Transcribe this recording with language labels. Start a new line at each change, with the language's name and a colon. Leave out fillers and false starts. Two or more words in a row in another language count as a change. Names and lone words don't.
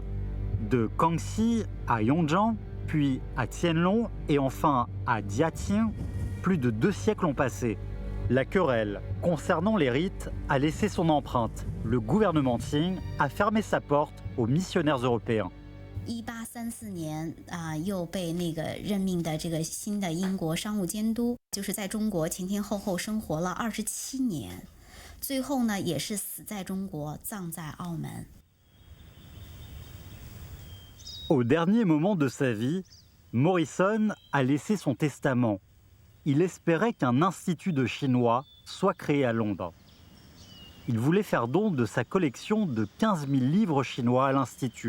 French: De Kangxi à Yongzheng, puis à Tianlong et enfin à Jiaqing, plus de 2 siècles ont passé. La querelle concernant les rites a laissé son empreinte. Le gouvernement Qing a fermé sa porte aux missionnaires européens.
Chinese: 1834 年又被那个任命的这个新的英国商务监督，就是在中国前前后后生活了27年，最后呢也是死在中国，葬在澳门。
French: Au dernier moment de sa vie, Morrison a laissé son testament. Il espérait qu'un institut de chinois soit créé à Londres. Il voulait faire don de sa collection de 15 000 livres chinois à l'institut.